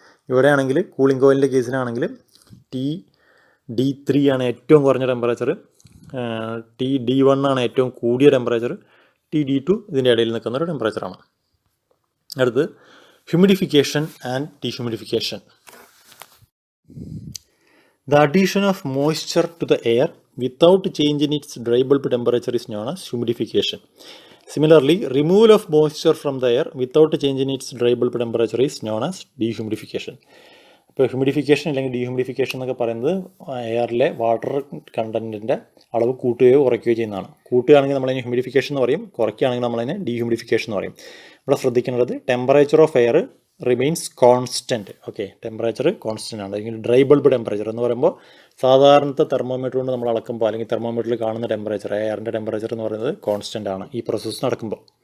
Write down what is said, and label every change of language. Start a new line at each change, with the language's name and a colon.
Malayalam: ഇവിടെയാണെങ്കിൽ cooling കോയിലിൻ്റെ കേസിലാണെങ്കിൽ TD3 ആണ് ഏറ്റവും കുറഞ്ഞ ടെമ്പറേച്ചർ, TD1 ആണ് ഏറ്റവും കൂടിയ ടെമ്പറേച്ചർ, TD2 ഇതിൻ്റെ ഇടയിൽ നിൽക്കുന്ന ഒരു ടെമ്പറേച്ചറാണ്. അടുത്ത് humidification and dehumidification.
English: The addition of moisture to the air without change in its dry bulb temperature is known as humidification. Similarly, removal of moisture from the air without change in its dry bulb temperature is known as dehumidification.
Malayalam: ഇപ്പോൾ humidification അല്ലെങ്കിൽ dehumidification എന്നൊക്കെ പറയുന്നത് എയറിലെ water കണ്ടൻറ്റിൻ്റെ അളവ് കൂട്ടുകയോ കുറയ്ക്കുകയോ ചെയ്യുന്നതാണ്. കൂട്ടുകയാണെങ്കിൽ നമ്മളതിനെ ഹ്യൂമിഡിഫിക്കേഷൻ എന്ന് പറയും, കുറയ്ക്കുകയാണെങ്കിൽ നമ്മളതിനെ ഡീഹ്യൂമിഡിഫിക്കേഷൻ എന്ന് പറയും. ഇവിടെ ശ്രദ്ധിക്കേണ്ടത്
English: Temperature of air remains constant.
Malayalam: Okay, temperature constant ആണ്. അല്ലെങ്കിൽ ഡ്രൈ ബൾബ് ടെമ്പറേച്ചർ എന്ന് പറയുമ്പോൾ സാധാരണത്തെ തെർമോമീറ്റർ കൊണ്ട് നമ്മൾ അളക്കുമ്പോൾ അല്ലെങ്കിൽ തെർമോമീറ്ററിൽ കാണുന്ന ടെമ്പറേച്ചർ, എയറിൻ്റെ ടെമ്പറേച്ചർ എന്ന് പറയുന്നത് കോൺസ്റ്റൻ്റ് ആണ് ഈ പ്രോസസ്സ് നടക്കുമ്പോൾ.